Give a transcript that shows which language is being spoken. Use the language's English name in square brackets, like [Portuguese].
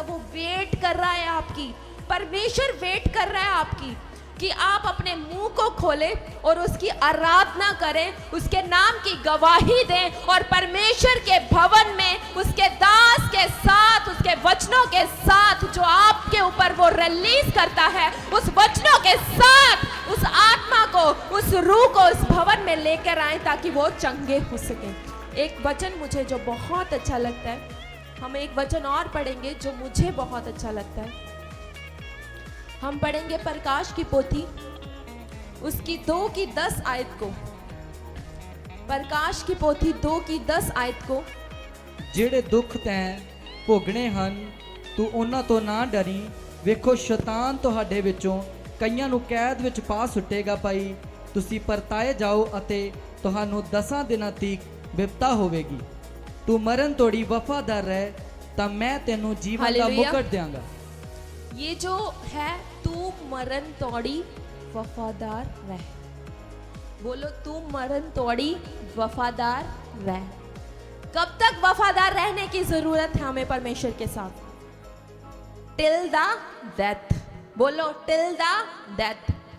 [Hindi] वो वेट कर रहा है आपकी, परमेश्वर वेट कर रहा है आपकी कि आप अपने मुंह को खोलें और उसकी आराधना करें, उसके नाम की गवाही दें और परमेश्वर के भवन में उसके दास के साथ, उसके वचनों के साथ जो आपके ऊपर वो रिलीज करता है, उस वचनों के साथ उस आत्मा को, उस रूह को उस भवन में लेकर आए ताकि वो चंगे हो सके। एक वचन मुझे जो बहुत अच्छा लगता है, हम एक वचन और पढ़ेंगे जो मुझे बहुत अच्छा लगता है। हम पढ़ेंगे प्रकाश की पोथी उसकी 2 की 10 आयत को। प्रकाश की पोथी 2 की 10 आयत को। [Punjabi] ਜਿਹੜੇ ਦੁੱਖ ਤੈਂ ਭੋਗਣੇ ਹਨ ਤੂੰ ਉਹਨਾਂ ਤੋਂ ਨਾ ਡਰੀ, ਵੇਖੋ ਸ਼ੈਤਾਨ ਤੁਹਾਡੇ ਵਿੱਚੋਂ ਕਈਆਂ ਨੂੰ ਕੈਦ ਵਿੱਚ ਪਾ ਸੁੱਟੇਗਾ ਭਾਈ। ਤੁਸੀਂ ਪਰਤਾਏ ਜਾਓ ਅਤੇ ਤੁਹਾਨੂੰ 10 ਦਿਨਾਂ ਤੀਕ ਵਿਪਤਾ ਹੋਵੇਗੀ। ਤੂੰ ਮਰਨ ਤੋੜੀ ਵਫਾਦਾਰ ਰਹਿ ਤਾਂ ਮੈਂ ਤੈਨੂੰ ਜੀਵਨ ਦਾ ਮੁਕਟ ਦਿਆਂਗਾ। [Hindi] ये जो है, [Punjabi] तू मरण तोड़ी वफादार रह। [Hindi] बोलो, [Punjabi] तू मरण तोड़ी वफादार रह। [Hindi] कब तक वफादार रहने की जरूरत है हमें परमेश्वर के साथ? [English] Till the death. [Hindi] बोलो, [English] Till the death.